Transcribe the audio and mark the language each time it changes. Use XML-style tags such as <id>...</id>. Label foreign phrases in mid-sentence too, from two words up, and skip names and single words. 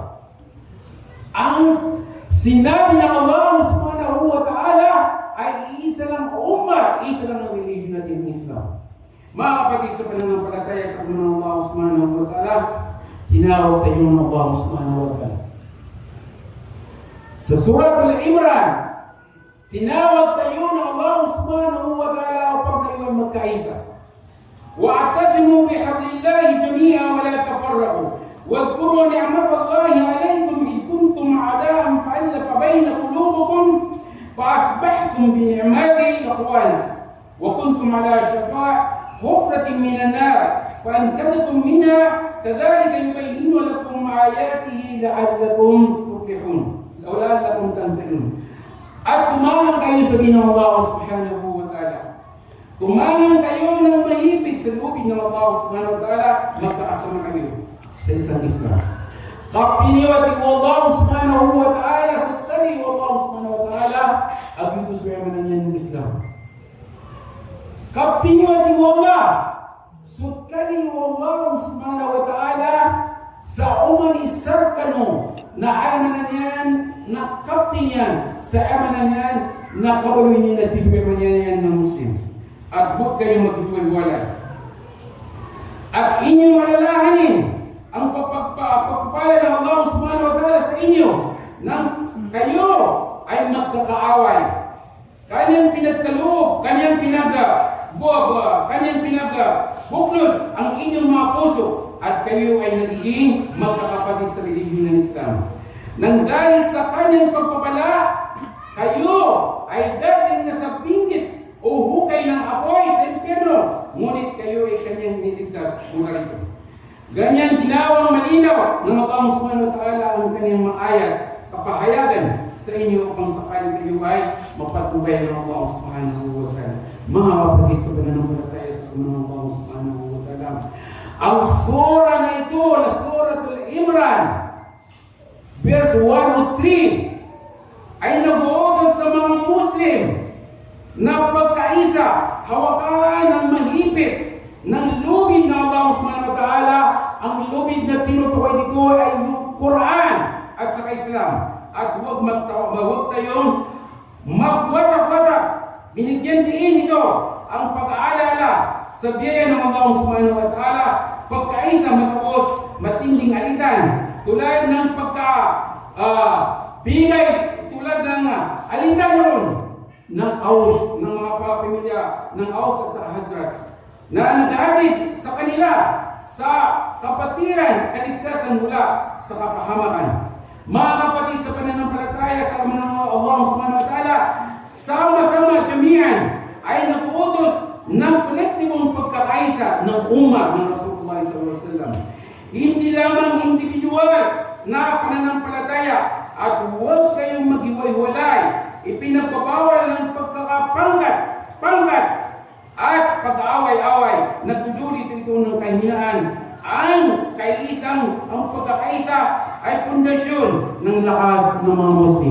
<tl>Ang sinabi ng Allah</tl> <ar>سبحانه وتعالى</ar> <tl>ay isa lang ummah, isa lang ang religion natin ng Islam. Mga kapatid sa pananampalataya sa ng Allah</tl> <ar>سبحانه وتعالى,</ar> <tl>tinawag tayo ng Allah</tl> <ar>سبحانه وتعالى.</ar> <tl>Sa Surat Al-Imran, tinawag tayo ng Allah</tl> <ar>سبحانه وتعالى</ar> <tl>upang tayo magkaisa.</tl> <ar>وَاعْتَصِمُوا بِحَبْلِ اللَّهِ جَمِيعًا وَلَا تَفَرَّقُوا وَاذْكُرُوا نِعْمَةَ اللَّهِ عَلَيْكُمْ إِذْ كُنْتُمْ أَعْدَاءً فَأَلَّفَ بَيْنَ قُلُوبِكُمْ فَأَصْبَحْتُمْ بِنِعْمَتِهِ إِخْوَانًا وَكُنْتُمْ عَلَى شَفَا حُفْرَةٍ مِنَ النَّارِ فَأَنْقَذَكُم مِّنْهَا كَذَلِكَ يُبَيِّنُ لَكُمْ آيَاتِهِ لَعَلَّكُمْ تُفْلِحُونَ لَعَلَّكُمْ تَهْتَدُونَ.</ar> <tl>At tumangan kayo sa ng Allah</tl> <ar>سبحانه وتعالى.</ar> <tl>Tumangan kayo ng mahigpit sa lubid ng Allah</tl> <ar>سبحانه وتعالى,</ar> <tl>magkakasama kayo sa isang Islam.</tl> <mrw>Kaptiniwati ko Allah</mrw> <ar>سبحانه وتعالى,</ar> <mrw>sutari ko Allah</mrw> <ar>سبحانه وتعالى,</ar> <mrw>agitu suwema na niyan ng Islam. Kaptiniwati ko Allah, sutari ko Allah</mrw> <ar>سبحانه وتعالى,</ar> <mrw>sa umanisar kano na amanan yan, na kaptin yan, sa amanan yan, na kabaluin niya na tigweman yan ng Muslim.</mrw> <tl>At huwag kayong maghiwalay. At inyong malalahanin ang pagpapala ng Allah</tl> <ar>سبحانه وتعالى</ar> <tl>sa inyo nang kayo ay magkakaaway. Kanyang pinagkaloob, kanyang kanyang pinagbuklod ang inyong mga puso at kayo ay nagiging magkakapatid sa relihiyon ng Islam. Nang dahil sa kanyang pagpapala, kayo ay dating nasa pinggit o hukay ng apoy sa impyerno, ngunit kayo ay kanyang niligtas mula rito. Ganyan ginawang malinaw ng Allah</tl> <ar>سبحانه وتعالى</ar> <tl>ang kanyang mga ayat, kapahayagan sa inyo upang sakali kayo ay mapatubay ng Allah</tl> <ar>سبحانه وتعالى.</ar> <tl>Mga kapatid sa pananampalataya sa ng Allah</tl> <ar>سبحانه وتعالى,</ar> <tl>ang sura na ito, na Surat Al-Imran, verse 103, ay nag-uutos sa mga Muslim na pagkaisa, hawakan ng mahigpit ng lubid ng Allah</tl> <ar>سبحانه وتعالى.</ar> <tl>Ang lubid na tinutukoy dito ay yung Quran at saka Islam. At huwag tayong magwatak-watak. Binigyan din ito ang pag-aalala sa biyaya ng Allah</tl> <ar>سبحانه وتعالى,</ar> <tl>pagkaisa matapos matinding alitan, tulad ng bigay, tulad ng alitan noon ng Aus, ng mga pamilya ng Aus at sa Hazrat, na nag-aatid sa kanila sa kapatiran, kaligtasan mula sa kapahamakan. Mga kapatid sa pananampalataya sa ng Allah</tl> <ar>سبحانه وتعالى,</ar> <tl>sama-sama jami'an ay nag-uutos ng kolektibong pagkakaisa ng ummah ng Rasulullah</tl> <ar>صلى الله عليه وسلم.</ar> <tl>Hindi lamang individual na pananampalataya, at huwag kayong maghiwalay. Ipinagbabawal ng pagkakapangkat at pag-aaway-away. Nagtudulit ito ng kahinaan. Ang pagkakaisa ay pundasyon ng lakas ng mga Muslim.</tl>